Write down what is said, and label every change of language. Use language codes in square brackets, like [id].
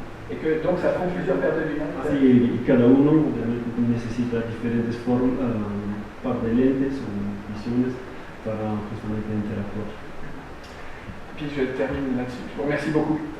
[fr] Et que donc ça prend plusieurs paires de lunettes. [es] Sí, y cada uno obviamente necesita diferentes par de lentes o visiones para justamente interactuar. [fr] Puis je termine là-dessus. Je vous remercie beaucoup.